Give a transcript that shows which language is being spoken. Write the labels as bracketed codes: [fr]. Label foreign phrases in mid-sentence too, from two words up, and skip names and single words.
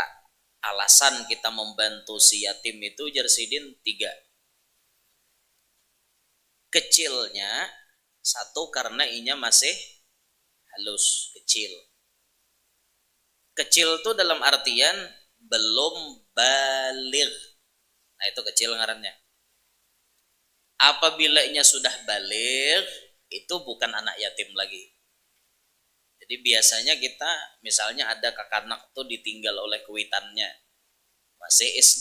[bjn] Alasan kita membantu si yatim itu Jarsidin 3. Kecilnya, 1 karena inya masih halus, kecil. [id] Kecil itu dalam artian belum baligh. [bjn] Nah itu kecil ngarannya. Apabila inya sudah baligh, itu bukan anak yatim lagi. Jadi biasanya kita misalnya ada kakanak tuh ditinggal oleh kuitannya. Masih SD.